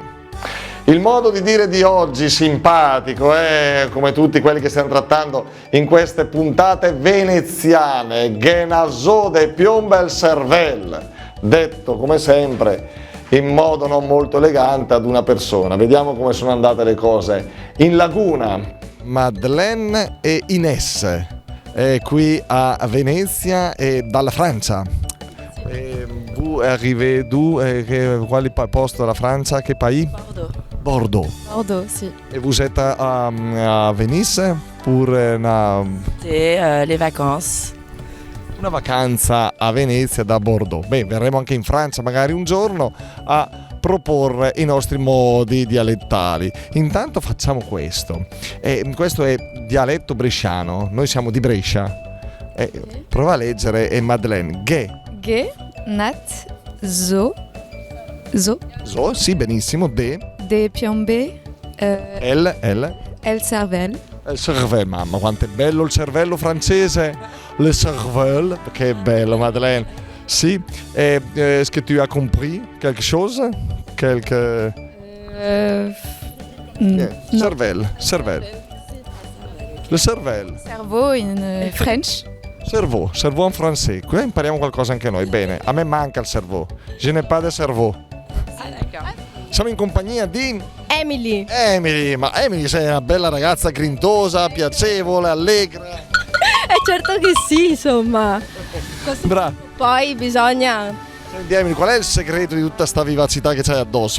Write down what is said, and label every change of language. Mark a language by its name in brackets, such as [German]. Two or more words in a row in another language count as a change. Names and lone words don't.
[Italian] Il modo di dire di oggi simpatico, come tutti quelli che stiamo trattando in queste puntate veneziane, [Lombard] Genaso de Piombel Cervel, [Italian] detto come sempre in modo non molto elegante ad una persona. Vediamo come sono andate le cose in Laguna. Madeleine e Ines, qui a Venezia e dalla Francia. [French] Vous arrivez d'où? [Italian] Quale posto della Francia? Che paese? Bordeaux. Bordeaux. Sì. [French] Et vous êtes à Venise pour Les vacances. [Italian] una vacanza a Venezia da Bordeaux. Beh, verremo anche in Francia magari un giorno a proporre i nostri modi dialettali. Intanto facciamo questo. Questo è dialetto bresciano, noi siamo di Brescia. Prova a leggere Madeleine. [Lombard] Ge, nat, zo, [Italian] So, sì, benissimo. [Lombard] de piombe, El cervel. [Italian] Il cervello, mamma quanto è bello il cervello francese, le cervello, che bello Madeleine. Sì, [French] est-ce que tu as compris quelque chose? [Italian] No. Cervello. Le cervello. [English] Cerveau in French. [Italian] Cerveau in francese. Qui impariamo qualcosa anche noi. Bene, a me manca il cerveau. [French] Je n'ai pas de cerveau. [Italian] Siamo in compagnia di Emily, ma Emily sei una bella ragazza grintosa, piacevole, allegra. Certo che sì, insomma. Brava. Poi bisogna... Senti Emily, qual è il segreto di tutta sta vivacità che c'hai addosso?